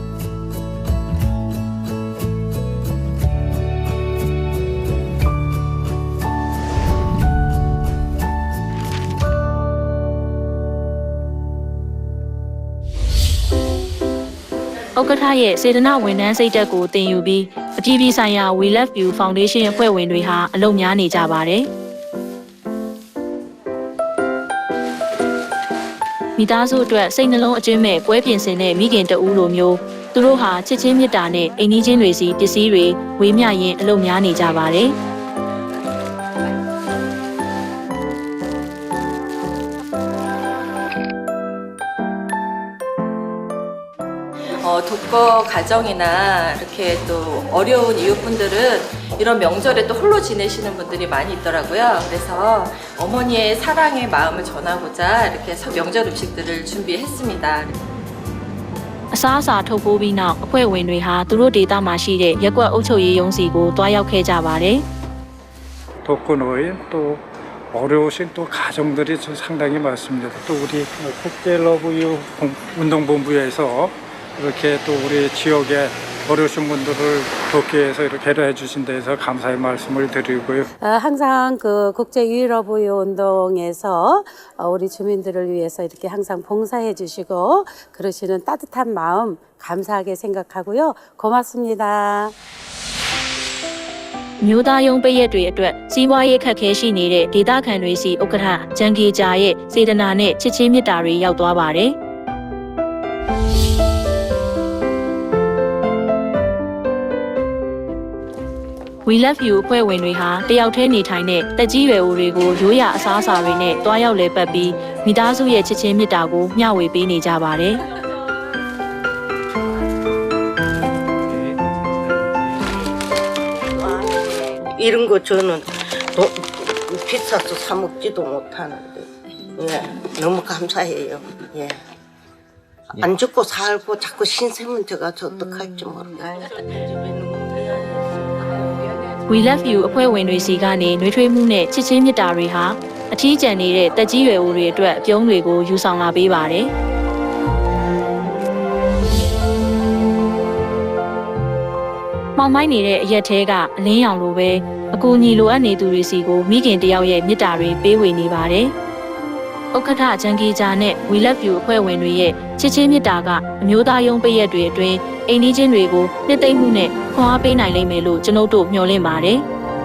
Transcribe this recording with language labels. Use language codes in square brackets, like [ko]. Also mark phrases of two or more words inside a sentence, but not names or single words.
[my] ဥက္ကဋ္ဌရဲ့စေတနာဝန်ထမ်းစိတ်ဓာတ်ကိုသင်ယူပြီးအပြည်ပြည်ဆိုင်ရာ We Love You Foundation အဖွဲ့ဝင်တွေဟာအလုပ်များနေကြပါတယ်။ မိသားစုအတွက်စိတ်နှလုံးအကျဉ်းမဲ့ပွဲပြင်ဆင်တဲ့မိခင်တဦးလိုမျိုးသူတို့ဟာချစ်ချင်းမေတ္တာနဲ့အိမ်နီးချင်းတွေစီပစ္စည်းတွေဝေမျှရင်းအလုပ်များနေကြပါတယ်။ [ko] 독거 가정이나 이렇게 또 어려운 이웃분들은 이런 명절에 또 홀로 지내시는 분들이 많이 있더라고요. 그래서 어머니의 사랑의 마음을 전하고자 이렇게 명절 음식들을 준비했습니다. [my] အစားအစာထုတ်ပိုးပြီးနောက်အဖွဲ့ဝင်တွေဟာသူတို့ဒေသမှာရှိတဲ့ရက်ကွက်အုပ်ချုပ်ရေးရုံးစီကိုတွားရောက်ခဲ့ကြပါတယ်။ [ko] 독거노인 또 어려우신 또 가정들이 상당히 많습니다. 또 우리 국제러브유 운동본부에서 이렇게 또 우리 지역에 어려우신 분들을 돕기 위해서 이렇게 배려해 주신 데서 감사의 말씀을 드리고요. 항상 그 국제 유일러브유 운동에서 우리 주민들을 위해서 이렇게 항상 봉사해 주시고 그러시는 따뜻한 마음 감사하게 생각하고요. 고맙습니다. [my] မြို့သားရုံးပိတ်ရက်တွေအတွက်စီးပွားရေးခက်ခဲရှိနေတဲ့ဒေသခံတွေစီဥက္ကဋ္ဌဂျန်ကီဂျာရဲ့စေတနာနဲ့ချစ်ချင်းမေတ္တာတွေရောက်သွားပါတယ်။ We Love You အဖွဲ့ဝင်တွေဟာတယောက်တည်းနေထိုင်တဲ့တက်ကြီးရွယ်အိုတွေကိုရိုးရာအစားအစာတွေနဲ့တွားရောက်လဲပတ်ပြီးမိသားစုရဲ့ချစ်ချင်းမေတ္တာကိုမျှဝေပေးနေကြပါတယ်။ [ko] 이런 거 저는 비싸서 사 먹지도 못하는데 예, 너무 감사해요. 예. 안 죽고 살고 자꾸 신세면 제가 저 어떡할지 모르겠어요. [my] We Love You အဖွဲ့ဝင်တွေစီကနေနှွေးထွေးမှုနဲ့ချစ်ချင်းမေတ္တာတွေဟာအထီးကျန်နေတဲ့တက်ကြီးရွယ်အိုတွေအတွက်ပြုံးတွေကိုယူဆောင်လာပေးပါတယ်။ မောင်မိုင်းနေတဲ့အရက်သေးကအလင်းရောင်လိုပဲအကူအညီလိုအပ်နေသူတွေစီကိုမိခင်တယောက်ရဲ့မေတ္တာတွေပေးဝေနေပါတယ်။ဥက္ကဋ္ဌဂျန်ကီဂျာနဲ့ We Love You အဖွဲ့ဝင်တွေရဲ့ချစ်ချင်းမေတ္တာကအမျိုးသားရုံးပိတ်ရက်တွေအတွင်းအိမ်နီးချင်းတွေကိုနှစ်သိမ့်မှုနဲ့ခွန်အားပေးနိုင်လိမ့်မယ်လို့ကျွန်ုပ်တို့မျှော်လင့်ပါတယ်။